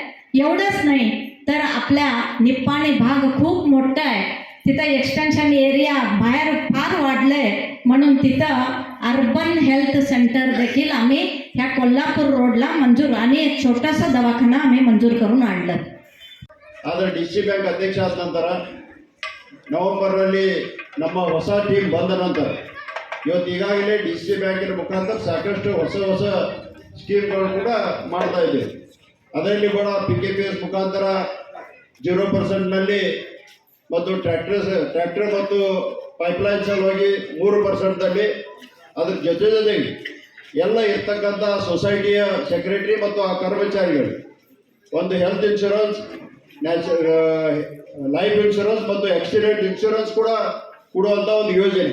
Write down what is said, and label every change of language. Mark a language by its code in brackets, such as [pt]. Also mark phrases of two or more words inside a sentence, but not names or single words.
[mr] एवढंच नाही तर आपल्या निप्पाणी भाग खूप मोठा आहे, तिथं [en] extension area [mr] बाहेर फार वाढलंय. म्हणून तिथं [en] urban health center [mr] देखील आम्ही ह्या कोल्हापूर रोडला मंजूर आणि एक छोटासा दवाखाना आम्ही मंजूर करून आणलं. [kn] ಆದರೆ DC ಬ್ಯಾಂಕ್ ಅಧ್ಯಕ್ಷ ಆದ ನಂತರ ನವೆಂಬರ್ನಲ್ಲಿ ನಮ್ಮ ಹೊಸ ಟೀಮ್ ಬಂದ ನಂತರ ಇವತ್ತು ಈಗಾಗಲೇ DC ಬ್ಯಾಂಕಿನ ಮುಖಾಂತರ ಸಾಕಷ್ಟು ಹೊಸ ಸ್ಕೀಮ್ಗಳು ಕೂಡ ಮಾಡ್ತಾ ಇದ್ದೀವಿ. ಅದರಲ್ಲಿ ಕೂಡ PKPS ಮುಖಾಂತರ 0%ನಲ್ಲಿ ಮತ್ತು ಟ್ರ್ಯಾಕ್ಟರ್ ಮತ್ತು ಪೈಪ್ಲೈನ್ ಸಲುವಾಗಿ 3%ದಲ್ಲಿ, ಅದ್ರ ಜೊತೆಗೆ ಎಲ್ಲ ಇರ್ತಕ್ಕಂಥ [en] societyಯ secretary [kn] ಮತ್ತು ಆ ಕರ್ಮಚಾರಿಗಳು ಒಂದು [en] health insurance, life insurance [kn] ಮತ್ತು [en] accident insurance [kn] ಕೂಡ ಕೊಡುವಂಥ ಒಂದು ಯೋಜನೆ.